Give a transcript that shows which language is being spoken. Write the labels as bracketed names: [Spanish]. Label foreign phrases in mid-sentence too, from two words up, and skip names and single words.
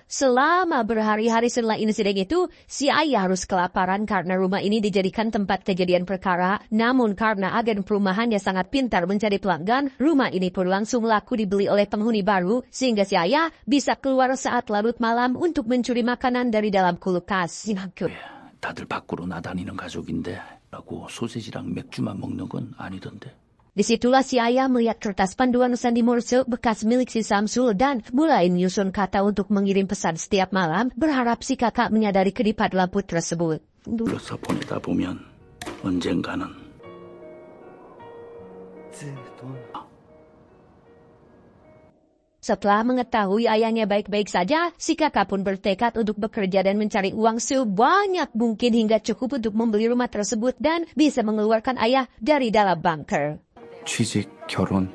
[Indonesian] Selama berhari-hari setelah insiden itu, si ayah harus kelaparan karena rumah ini dijadikan tempat kejadian perkara. Namun karena agen perumahannya sangat pintar mencari pelanggan, rumah ini pun langsung laku dibeli oleh penghuni baru, sehingga si ayah bisa keluar saat larut malam untuk mencuri makanan dari dalam kulkas. [Korean] 다들 밖으로 나다니는 가족인데 라고 소세지랑 맥주만 먹는 건 아니던데. [Indonesian] Disitulah si ayah melihat kertas panduan sandi morse bekas milik si Samsul dan mulai menyusun kata untuk mengirim pesan setiap malam, berharap si kakak menyadari kedipat lampu tersebut. [Korean] 불러서 보내다 보면 언젠가는 [Indonesian] Setelah mengetahui ayahnya baik-baik saja, si kakak pun bertekad untuk bekerja dan mencari uang sebanyak mungkin hingga cukup untuk membeli rumah tersebut dan bisa mengeluarkan ayah dari dalam bunker. [Korean] 취직, 결혼.